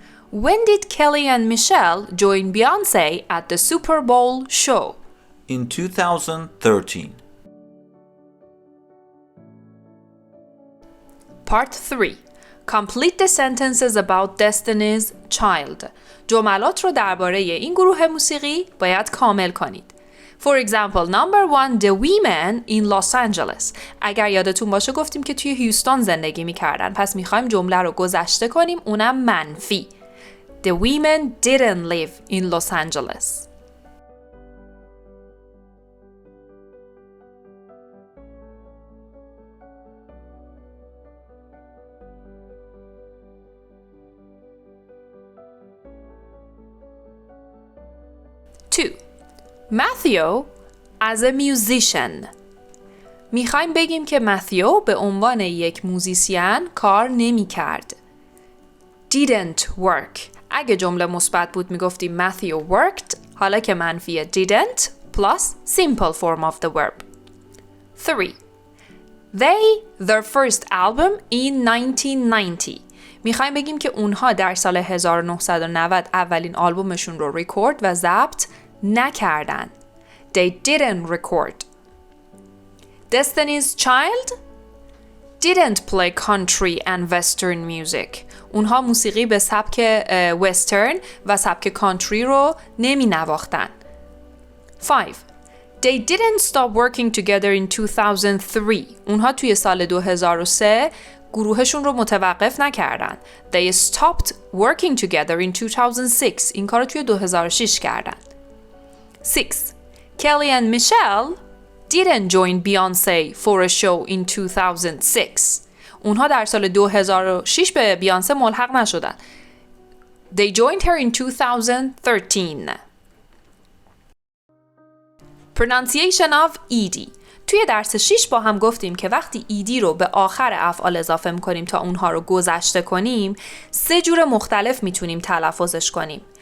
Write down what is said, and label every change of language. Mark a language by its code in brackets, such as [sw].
[en] When did Kelly and Michelle join Beyoncé at the Super Bowl show? In 2013. Part 3. Complete the sentences about Destiny's Child. [fa] جملات رو درباره این گروه موسیقی باید کامل کنید. [en] For example, number 1, the women in Los Angeles. [fa] اگر یادتون باشه گفتیم که توی هیوستون زندگی میکردن. پس میخوایم جمله رو گذشته کنیم، اونم منفی. [en] The women didn't live in Los Angeles. Two. Matthew as a musician. [fa] میخوایم بگیم که متیو به عنوان یک موزیسین کار نمی کرد. [en] Didn't work. [fa] اگه جمله مثبت بود میگفتیم متیو worked. حالا که منفیه [en] didn't plus simple form of the verb. 3. Their first album in 1990. [fa] میخوایم بگیم که اونها در سال 1990 اولین آلبومشون رو ریکورد و ضبط نکردن. [en] They didn't record. Destiny's Child didn't play country and western music. [fa] اونها موسیقی به سبک وسترن و سبک کانتری رو نمی نواختن. [en] 5. They didn't stop working together in 2003. [fa] اونها توی سال 2003 گروهشون رو متوقف نکردن. [en] They stopped working together in 2006. [fa] این کار رو توی 2006 کردن. 6. [en] Kelly and Michelle didn't join Beyoncé for a show in 2006. [fa] اونها در سال 2006 به بیانسه ملحق نشدن. [en] They joined her in 2013. Pronunciation of ED. [fa] توی درس 6 با هم گفتیم که وقتی ED رو به آخر افعال اضافه می‌کنیم تا اونها رو گذشته کنیم 3 جور مختلف میتونیم تلفظش کنیم.